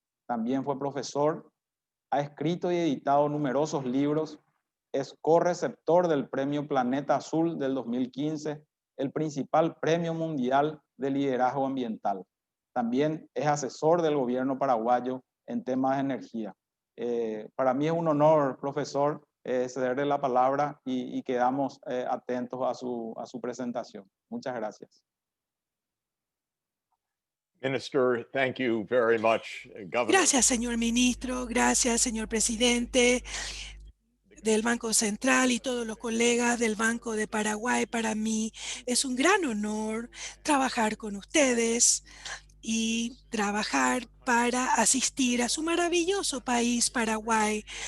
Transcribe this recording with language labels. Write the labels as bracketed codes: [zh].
[es] También fue profesor, ha escrito y editado numerosos libros, es correceptor del Premio Planeta Azul del 2015, el principal premio mundial de liderazgo ambiental. También es asesor del gobierno paraguayo en temas de energía. Para mí es un honor, profesor, cederle la palabra y quedamos atentos a su presentación. Muchas gracias. [en] Minister, thank you very much, Governor. [es] Gracias, señor ministro. Gracias, señor presidente del Banco Central y todos los colegas del Banco de Paraguay. Para mí es un gran honor trabajar con ustedes y trabajar para asistir a su maravilloso país, Paraguay.